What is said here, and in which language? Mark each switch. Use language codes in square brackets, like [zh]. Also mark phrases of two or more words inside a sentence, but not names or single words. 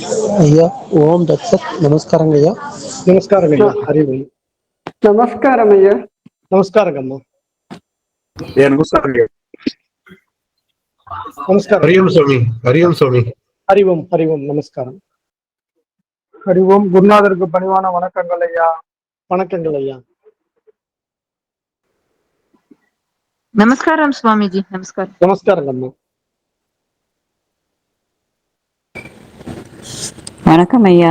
[te] అయ్యా ఓం దత్సత్ నమస్కారం అయ్యా. నమస్కారం అయ్యా. హరి ఓం. నమస్కారం అయ్యా. నమస్కారం అమ్మ. నమస్కారం. నమస్కారం. హరి ఓం స్వామి. హరి ఓం స్వామి. హరి ఓం. హరి ఓం. [ta] நமஸ்காரம். ஹரி ஓம். குருநாதருக்கு பணிவான வணக்கங்கள் ஐயா. வணக்கங்கள் ஐயா. நமஸ்காரம் சுவாமிஜி. நமஸ்காரம். நமஸ்காரம் அம்மா. வணக்கம் ஐயா.